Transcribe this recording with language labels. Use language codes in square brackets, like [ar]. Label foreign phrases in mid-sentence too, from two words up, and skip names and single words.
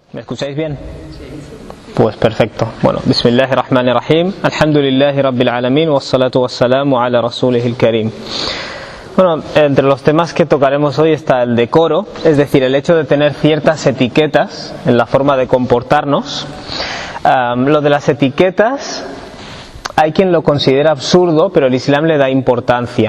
[es] ¿Me escucháis bien? Pues perfecto. Bueno, [ar] بسم الله الرحمن الرحيم. الحمد لله رب العالمين. والصلاة والسلام على رسوله الكريم. [es] Bueno, entre los temas que tocaremos hoy está el decoro, es decir, el hecho de tener ciertas etiquetas en la forma de comportarnos. Lo de las etiquetas, hay quien lo considera absurdo, pero el Islam le da importancia.